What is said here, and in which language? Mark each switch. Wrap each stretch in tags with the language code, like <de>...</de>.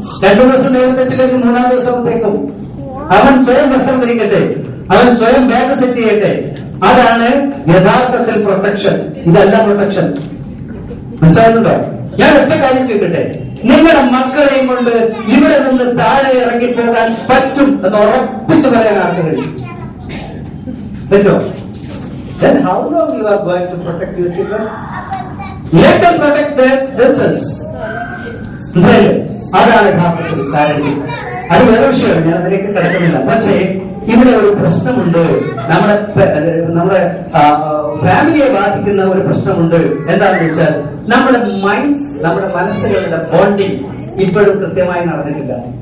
<ml>2 ദിവസം നേരത്തെ ചിലർക്ക് 3-ാം ദിവസം തേക്കും. അവൻ സ്വയം വസ്ത്രം ധരിക്കട്ടെ, അവൻ സ്വയം ബാഗ് സെറ്റ് ചെയ്യട്ടെ. അതാണ് യഥാർത്ഥത്തിൽ പ്രൊട്ടക്ഷൻ. ഇതല്ല പ്രൊട്ടക്ഷൻ. മനസ്സിലാകുന്നുണ്ടോ? ഞാൻ ഒറ്റ കാര്യം ചോദിക്കട്ടെ, നിങ്ങളുടെ മക്കളെയും കൊണ്ട് ഇവിടെ നിന്ന് താഴെ ഇറങ്ങിപ്പോകാൻ പറ്റും എന്ന് ഉറപ്പിച്ചു പറയാൻ ആർക്ക് കഴിയും? പറ്റുമോ?</ml> <en>Then how long you are going to protect your children? Let them protect themselves.</en> <ml>മനസ്സിലായില്ലേ? അതാണ് യഥാർത്ഥത്തിൽ സാരഥ്യം. അത് വേറെ വിഷയമാണ്, ഞാൻ അതിലേക്ക് കിടക്കുന്നില്ല. പക്ഷേ ഇവിടെ ഒരു പ്രശ്നമുണ്ട്. നമ്മുടെ ഫാമിലിയെ ബാധിക്കുന്ന ഒരു പ്രശ്നമുണ്ട്. എന്താണെന്ന് വെച്ചാൽ നമ്മുടെ മൈൻഡ്സ്, നമ്മുടെ മനസ്സുകളുടെ ബോണ്ടിങ് ഇപ്പോഴും കൃത്യമായി നടന്നിട്ടില്ല.</ml>